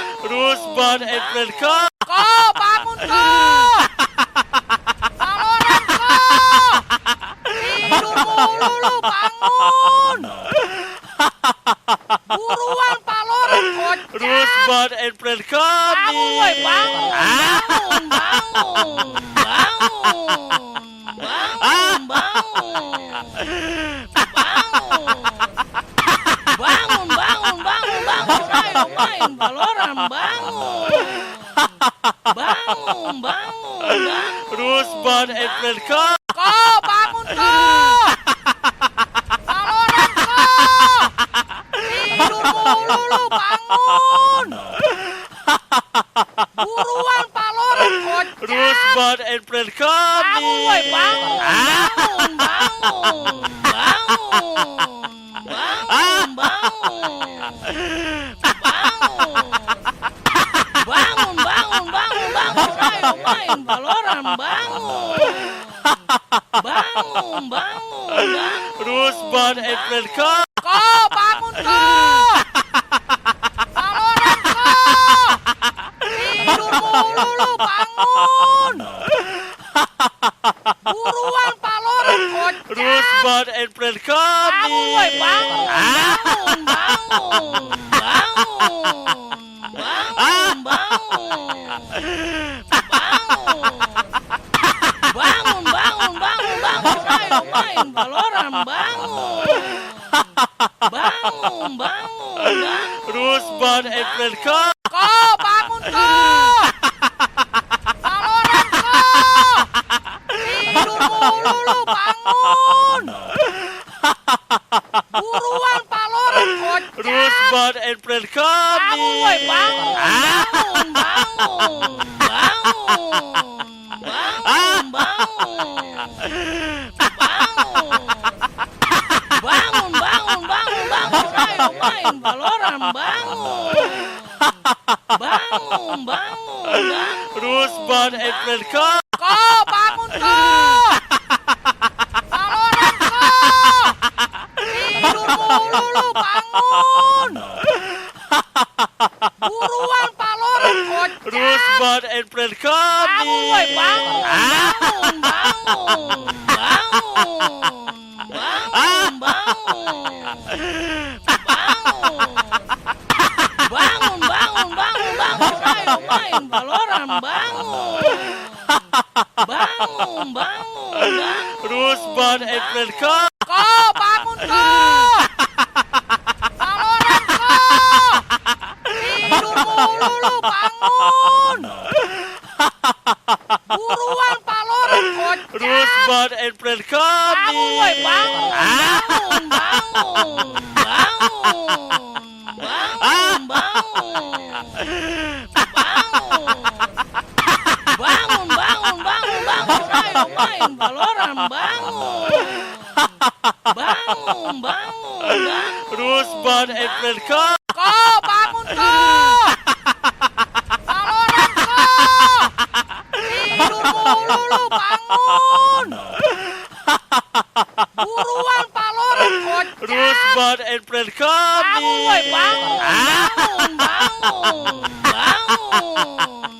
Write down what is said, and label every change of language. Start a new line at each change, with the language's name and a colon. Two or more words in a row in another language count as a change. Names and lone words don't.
English: Rusman and friend come.
Indonesian: Ko, bangun ko. Valorant ko. Tidur mulu lu, bangun. Buruan Valorant kocak.
English: Rusman and friend come.
Indonesian: Bangun, woi, bangun. Bangun, bangun. Bangun, ayo main Valorant, bangun. Bangun.
English: Rusman and friend come.
Indonesian: Ko, bangun ko. Valorant ko. Tidur mulu lu, bangun. Buruan Valorant kocak.
English: Rusman and friend come.
Indonesian: Bangun, woi, bangun. Bangun, ayo main Valorant, bangun. Bangun.
English: Rusman and friend come.
Indonesian: Ko, bangun ko. Valorant ko. Tidur mulu lu, bangun. Buruan Valorant kocak.
English: Rusman and friend come.
Indonesian: Bangun, woi, bangun. Bangun, ayo main Valorant, bangun. Bangun.
English: Rusman and friend come.
Indonesian: Ko, bangun ko. Valorant ko. Tidur mulu lu, bangun. Buruan Valorant kocak.
English: Rusman and friend come.
Indonesian: Bangun, woi, bangun. Bangun, ayo main Valorant, bangun. Bangun.
English: Rusman and friend come.
Indonesian: Ko, bangun ko. Valorant ko. Tidur mulu lu, bangun. Buruan Valorant kocak.
English: Rusman and friend come.
Indonesian: Bangun, woi, bangun. Bangun, ayo main Valorant, bangun. Bangun.
English: Rusman and friend come.
Indonesian: Ko, bangun ko. Valorant ko. Tidur mulu lu, bangun. Buruan Valorant kocak.
English: Rusman and friend come.
Indonesian: Bangun, woi, bangun. Bangun, ayo main Valorant, bangun. Bangun.
English: Rusman and friend come.
Indonesian: Ko, bangun ko. Valorant ko. Tidur mulu lu, bangun. Buruan Valorant kocak.
English: Rusman and friend come.
Indonesian: Bangun, woi, bangun.